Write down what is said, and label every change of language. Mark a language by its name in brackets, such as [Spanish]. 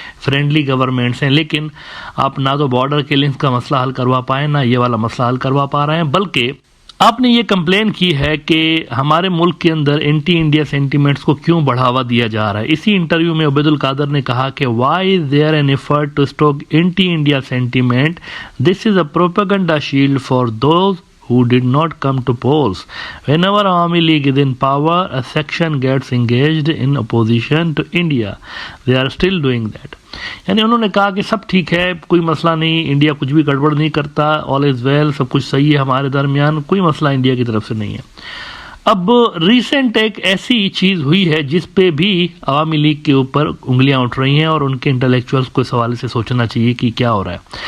[Urdu] Friendly governments ہیں، لیکن آپ نہ تو بارڈر کلنگز کا مسئلہ حل کروا پائیں، نہ یہ والا مسئلہ حل کروا پا رہے ہیں، بلکہ آپ نے یہ کمپلین کی ہے کہ ہمارے ملک کے اندر اینٹی انڈیا سینٹیمنٹس کو کیوں بڑھاوا دیا جا رہا ہے۔ اسی انٹرویو میں عبید القادر نے کہا کہ [English] Why is there an effort to stoke anti India sentiment, this is a propaganda shield for those who did not come to polls. Whenever Awami League is in power, a section gets engaged in opposition to India. They are still doing that. [Urdu] یعنی انہوں نے کہا کہ سب ٹھیک ہے، کوئی مسئلہ نہیں، انڈیا کچھ بھی گڑبڑ نہیں کرتا، [English] all is well, [Urdu] سب کچھ صحیح ہے ہمارے درمیان، کوئی مسئلہ انڈیا کی طرف سے نہیں ہے۔ اب ریسنٹ ایک ایسی چیز ہوئی ہے جس پہ بھی عوامی لیگ کے اوپر انگلیاں اٹھ رہی ہیں، اور ان کے انٹلیکچوئلس کو اس حوالے سے سوچنا چاہیے کہ کیا ہو رہا ہے۔